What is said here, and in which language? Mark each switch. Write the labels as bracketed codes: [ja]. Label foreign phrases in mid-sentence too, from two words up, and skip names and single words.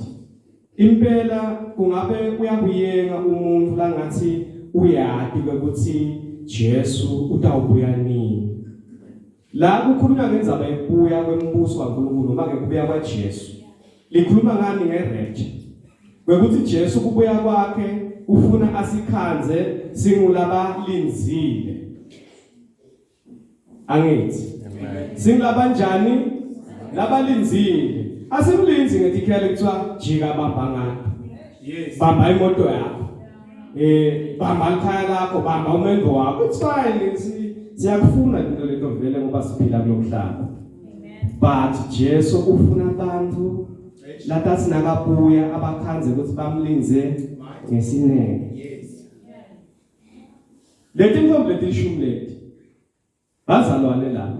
[ss] Impela kungabe uyakuyenga umuntu la ngathi uyati ukuthi Jesu utawubuya nini. La kukhulunywa ngendzaba yokubuya kwembuso kaNkulunkulu noma ke kubuya kwaJesu. Likhuluma ngani ngerapture. Bekuthi Jesu kubuya kwakhe ufuna asikhanze singulaba linzile. Angithi. Singulaba njani? Labalinzile. Asimlinzi ngetikhele kuthiwa jika bamba ngapha. Yes. Bamba imoto yakho. Bamba ikhaya lakho, bamba umendo wakho. [en] It's fine. [ss] Siyakufuna into leto vele ngoba siphila kulomhlaba. But Jesu ufuna abantu latathi nakabuya abakhanze ukuthi bamlinze ngesineke. [en] Yes. [ss] Leti ntombi letishumi leti bazalwane lapho.